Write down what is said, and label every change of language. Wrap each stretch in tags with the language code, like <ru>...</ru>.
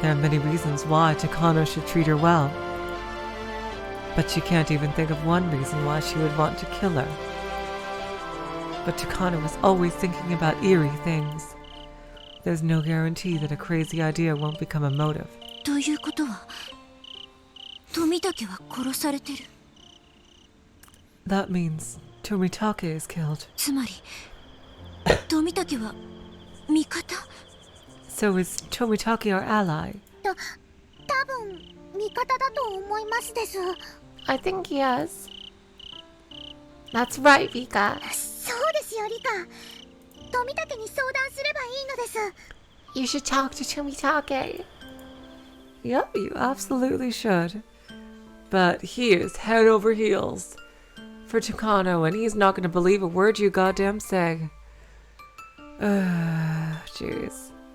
<en>There are many reasons why Takano should treat her well, but she can't even think of one reason why she would want to kill her. But Takano is always thinking about eerie things. There's no guarantee that a crazy idea won't become a motive.</en> <ja>ということは、富武は殺されてる。</ja> <en>That means Tomitake is killed.</en> <ja>つまり、富武は味方？</ja> <en>So is Tomitake our ally?</en> <ja>多分味方だと思いますです。</ja> <en>I think he is. That's right, Vika.</en> <ja>そうですよ、リカ。富武に相談すればいいのです。</ja> <en>You should talk to Tomitake. Yep, you absolutely should. But he is head over heels for Takano, and he's not going to believe a word you goddamn say. Jeez.</en>